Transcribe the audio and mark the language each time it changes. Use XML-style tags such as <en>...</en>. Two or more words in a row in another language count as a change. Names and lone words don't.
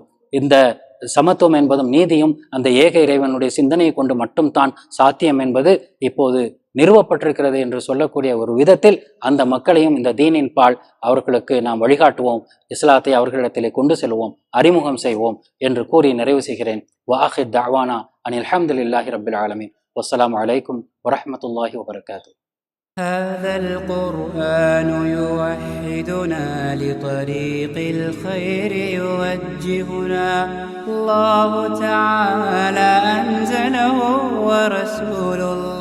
<ta>இந்த சமத்துவம் என்பதும் நீதியும் அந்த ஏக இறைவனுடைய சிந்தனையை கொண்டு மட்டும் தான் சாத்தியம் என்பது இப்போது நிறுவப்பட்டிருக்கிறது என்று சொல்லக்கூடிய ஒரு விதத்தில் அந்த மக்களையும் இந்த தீனின் பால் அவர்களுக்கு நாம் வழிகாட்டுவோம், இஸ்லாத்தை அவர்களிடத்திலே கொண்டு செல்வோம், அறிமுகம் செய்வோம் என்று கூறி நிறைவு செய்கிறேன்.</ta> <ar>وآخر دعوانا أن الحمد لله رب العالمين. والسلام عليكم ورحمة الله وبركاته. هذا القرآن يوحدنا لطريق الخير يوجهنا الله تعالى أنزله ورسول</ar>